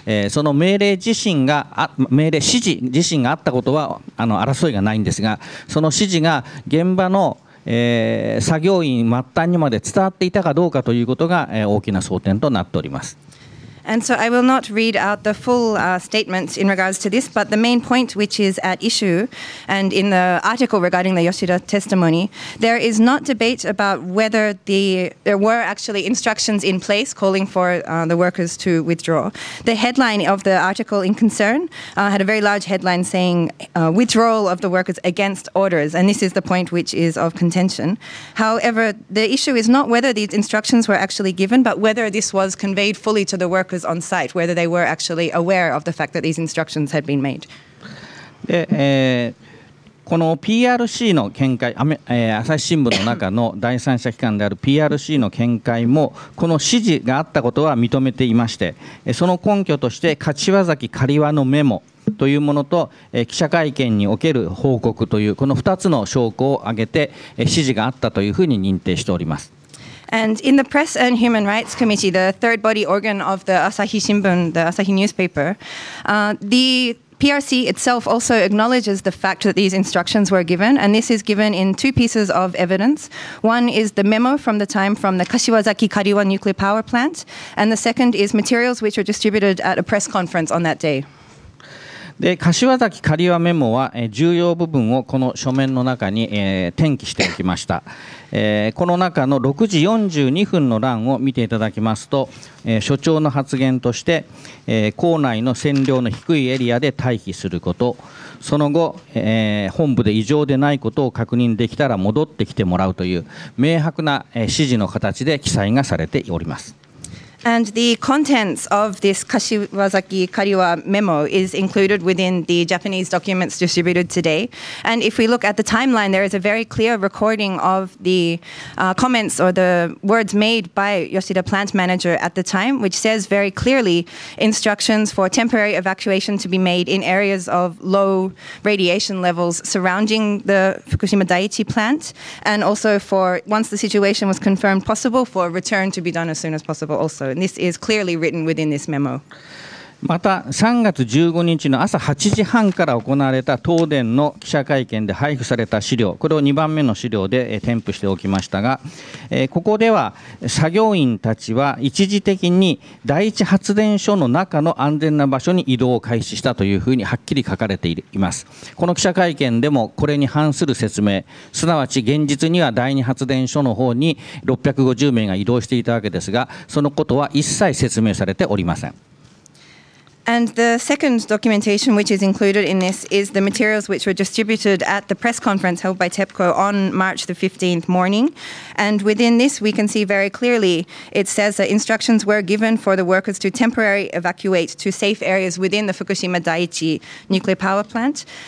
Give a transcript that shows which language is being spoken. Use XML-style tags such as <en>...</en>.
<ja>その命令指示があったことは争いがないんですが、その指示が現場の作業員末端にまで伝わっていたかどうかということが大きな争点となっております。</ja> <en>And so I will not read out the full statement in regards to this, but the main point which is at issue, and in the article regarding the Yoshida testimony, there is not debate about whether there were actually instructions in place calling for the workers to withdraw. The headline of the article in concern had a very large headline saying withdrawal of the workers against orders, and this is the point which is of contention. However, the issue is not whether these instructions were actually given, but whether this was conveyed fully to the workers on site, whether they were actually aware of the fact that these instructions had been made.</en> <ja>で、この PRC の見解、朝日新聞の中の第三者機関である PRC の見解もこの指示があったことは認めていまして、その根拠として柏崎刈羽のメモというものと記者会見における報告というこの2つの証拠を挙げて指示があったというふうに認定しております。</ja> <en>And in the Press and Human Rights Committee, the third body organ of the Asahi Shimbun, the Asahi newspaper, the PRC itself also acknowledges the fact that these instructions were given, and this is given in 2 pieces of evidence. One is the memo from the time from the Kashiwazaki Kariwa nuclear power plant, and the second is materials which were distributed at a press conference on that day.</en> <ja>で柏崎刈羽メモは、重要部分をこの書面の中に、転記しておきました。この中の6時42分の欄を見ていただきますと、所長の発言として、校内の線量の低いエリアで退避すること、その後、本部で異常でないことを確認できたら戻ってきてもらうという明白な、指示の形で記載がされております。</ja> <en>And the contents of this Kashiwazaki Kariwa memo is included within the Japanese documents distributed today. And if we look at the timeline, there is a very clear recording of the comments or the words made by Yoshida plant manager at the time, which says very clearly instructions for temporary evacuation to be made in areas of low radiation levels surrounding the Fukushima Daiichi plant, and also for, once the situation was confirmed possible, for return to be done as soon as possible also. And this is clearly written within this memo.</en> <ja>また3月15日の朝8時半から行われた東電の記者会見で配布された資料、これを2番目の資料で添付しておきましたが、ここでは作業員たちは一時的に第一発電所の中の安全な場所に移動を開始したというふうにはっきり書かれています。この記者会見でもこれに反する説明、すなわち現実には第二発電所の方に650名が移動していたわけですが、そのことは一切説明されておりません。</ja> <en>And the second documentation which is included in this is the materials which were distributed at the press conference held by TEPCO on March the 15th morning. And within this, we can see very clearly, it says that instructions were given for the workers to temporarily evacuate to safe areas within the Fukushima Daiichi nuclear power plant.</en>